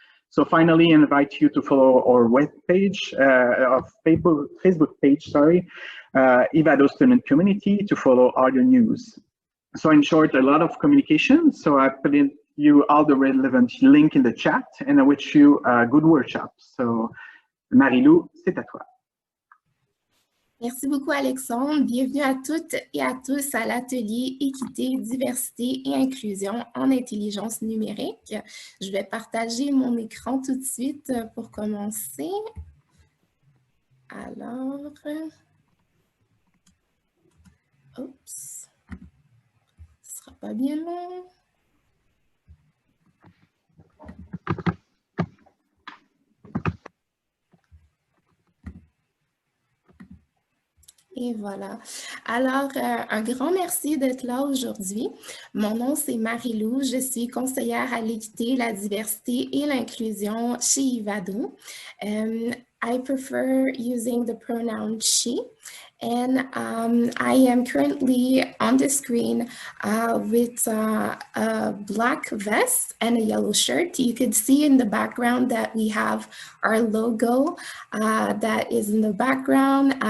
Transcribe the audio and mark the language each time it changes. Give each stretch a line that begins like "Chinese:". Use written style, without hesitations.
English: So finally, I invite you to follow our webpage, Facebook page, Ivado Student Community, to follow all the news. So in short, a lot of communication. So I put in you all the relevant link in the chat, and I wish you a good workshop.
French: So, Marie-Lou, c'est à toi. Merci beaucoup, Alexandre. Bienvenue à toutes et à tous à l'atelier Équité, Diversité et Inclusion en intelligence numérique. Je vais partager mon écran tout de suite pour commencer. Alors, oups, ce sera pas bien long. Et voilà. Alors, un grand merci d'être là aujourd'hui. Mon nom, c'est Marie-Lou. Je suis conseillère à l'équité, la diversité et l'inclusion chez Ivado.
English: I prefer using the pronoun she. And I am currently on the screen with a black vest and a yellow shirt. You could see in the background that we have our logo that is in the background.